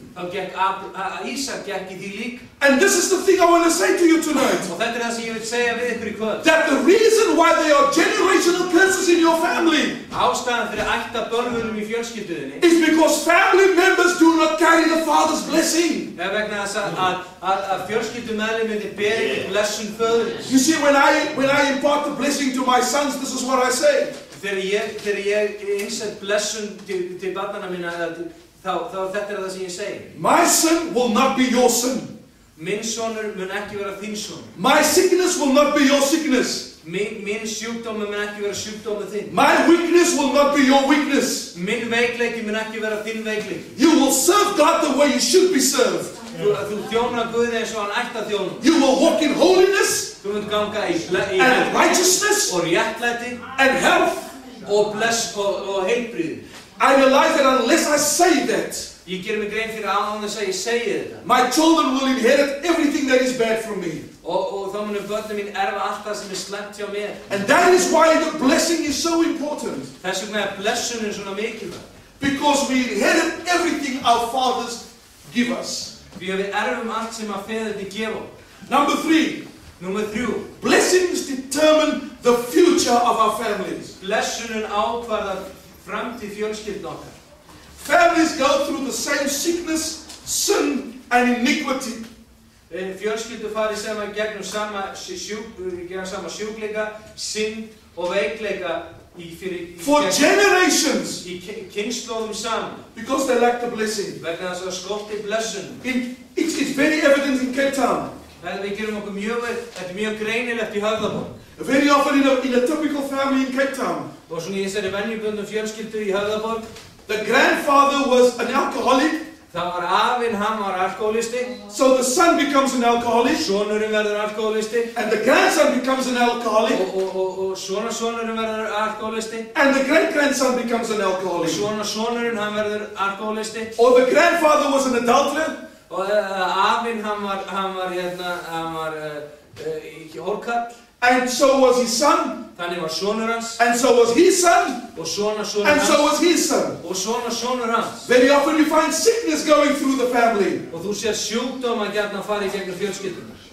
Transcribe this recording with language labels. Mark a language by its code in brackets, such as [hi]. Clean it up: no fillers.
[is] Þá gekk Ísak gekk í því líka. [en] And this is the thing I want to say to you tonight. [is] Og þetta er það sem ég vil segja við ykkur í kvöld. [en] That the reason why there are generational curses in your family [is] Ástæðan fyrir ættarbölvunum í fjölskylduðinni [en] is because family members do not carry the father's blessing. [is] Vegna þess að fjölskyldumeðlimir beri ekki blessun föðurins. [en] You see, when I impart the blessing to my sons, this is what I say. [is] Þegar ég innsett blessun til barnanna mína, þá þetta er það sem ég segi. [en] My son will not be your son. [is] Minn sonur mun ekki vera þín sonur. [en] My sickness will not be your sickness. [is] Minn sjúkdómur mun ekki vera sjúkdómur þinn. [en] My weakness will not be your weakness. [is] Minn veikleiki mun ekki vera þinn veikleiki. [en] You will serve God the way you should be served. [is] Þú þjónar Guði eins og hann ætti að þjóna. [en] You will walk in holiness [is] Þú munt ganga í [en] and righteousness [is] og réttlæti [en] and health. [is] og heilbrigði. [en] I realize that unless I say that, [is] Ég ger mig grein fyrir án þess að ég segi þetta. [en] my children will inherit everything that is bad from me. [is] Og þá munu börnin mín erfa allt það sem slæmt hjá mér. [en] And that is why the blessing is so important. [is] Þess vegna blessunin svona mikilvæg. [en] Because we inherit everything our fathers give us. [is] Því að við erfum allt sem að feðurnir gefa. [en] Number 3. [is] Númer 3. [en] Blessings determine the future of our families. [is] Blessunin ákvarðar framtíð fjölskyldna okkar. [en] Families go through the same sickness, sin, and iniquity. [is] Fjölskyldur fari saman gegnum sama sjúkleika, synd og veikleika [en] for generations. [is] Í kynslóðum saman. [en] Because they lack the blessing. [is] Vegna þess að skortir blessun. [en] It's very evident in Cape Town. [is] Við gerum okkur þetta er mjög greinilegt í Höfðaborg. [en] Very often in a typical family in Cape Town. [is] Og svona í þessari venjubundnu fjölskyldu í Höfðaborg. [en] The grandfather was an alcoholic. [is] Það var afinn, hann var alkoholisti. [en] So the son becomes an alcoholic. [is] Sonurinn verður alkoholisti. [en] And the grandson becomes an alcoholic. [is] Og sonurinn verður alkoholisti. [en] And the great-grandson becomes an alcoholic. [is] Sonurinn hann verður alkoholisti. [en] Or the grandfather was an adulterer. [is] Og afinn hann var hórkall. [en] And so was his son. [is] Þannig var sonur hans. [en] And so was his son. [is] Og sonur [en] and [is] hans. [en] so was his son. [is] Og sonur hans. [en] Very often you find sickness going through the family. [is] Og þú sér sjúkdóma gjarnan fara í gegnum fjölskyldunar.